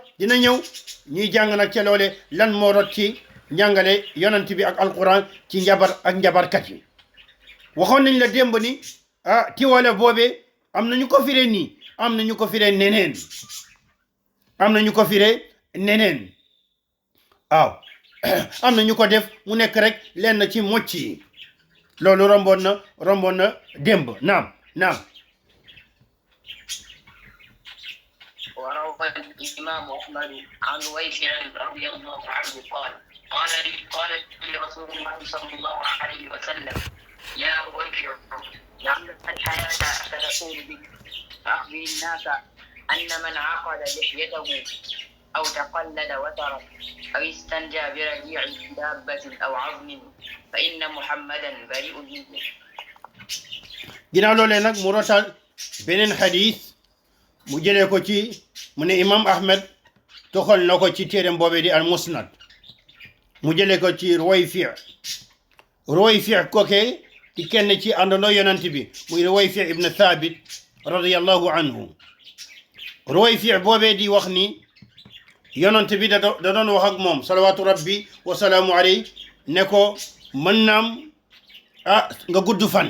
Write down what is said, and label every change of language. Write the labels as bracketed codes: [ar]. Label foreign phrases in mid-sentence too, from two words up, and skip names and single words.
[wo] dina ñëw ñuy jàng nag ca loole lan moo rot ci njàngale yonent bi ak alquran ci njabar ak njabarkat yi waxoon nañ la démb ni tiwala boobee am nañu ko firee nii am nañu ko firee neneen am nañu ko firee neneen waaw am nañu ko def mu nekk rek lenn ci mocc yi loolu romboon na démb naam [ar] وروى الإمام أحمد عن ويفع رضي الله عنه قال لرسول الله صلى الله عليه وسلم يا ويفع لعلك الحياة ستكون بك فأخبر الناس أن من عقد لحيته أو تقلد وترك أو استنجى برجيع دابة أو عظم فإن محمدا بريء منه. [wo] ginnaaw loolee nag mu rotal beneen xadis mu jëlee ko ci mu ne imam ahmed toxal na ko ci téeram boobee di al musnad mu jëlee ko ci Ruwayfi kookee ci kenn ci àndandoo yonent bi muy Ruwayfi ibn Thabit [ar] رضي الله عنه [wo] Ruwayfi boobee di wax ni yonent bi da doon wax ak moom [ar] صلوات ربي و سلام عليه [wo] ne ko mën naam nga gudd